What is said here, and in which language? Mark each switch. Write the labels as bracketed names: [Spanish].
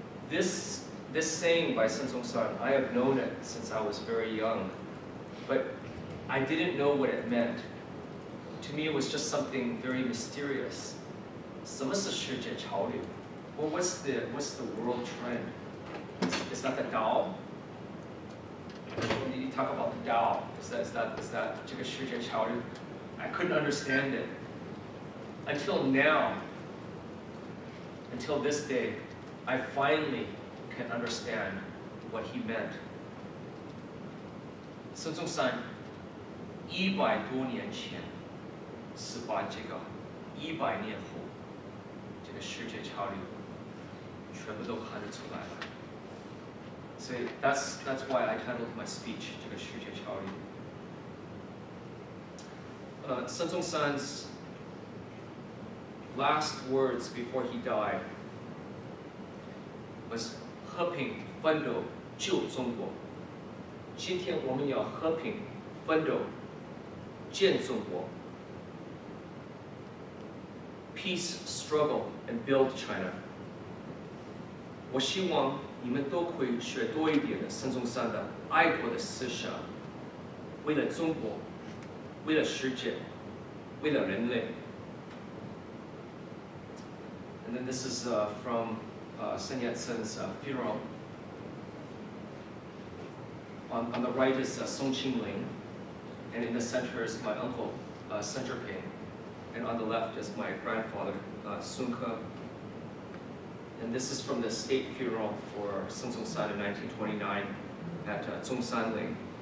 [English] This saying by Sun Zong-san, I have known it since I was very young, but I didn't know what it meant. To me, it was just something very mysterious. [Chinese] 什么是世界潮流? [English] Well, what's the world trend? Is that the Tao? You talk about the Tao. Is that [Chinese] 这个世界潮流? [English] I couldn't understand it until now. Until this day, I finally can understand what he meant. [Chinese] Sun Zong-san 100多年前是把这个100年后这个世界潮流全部都看得出来了。所以 [English] that's why I titled my speech [Chinese] 这个世界潮流。 [English] 孙中山's last words before he died was [Chinese] 和平奋斗救中国。今天我们要和平奋斗建中国。 [English] Peace, struggle, and build China. [Chinese] 我希望你们都可以学多一点的孙中山的爱国的思想，为了中国，为了世界，为了人类。 [English] And then this is from Sun Yat-sen's funeral. On the right is Song Qingling, and in the center is my uncle, Sun Zhiping. And on the left is my grandfather, Sun Ke. And this is from the state funeral for Sun Zong-san in 1929 at Zhongsanling.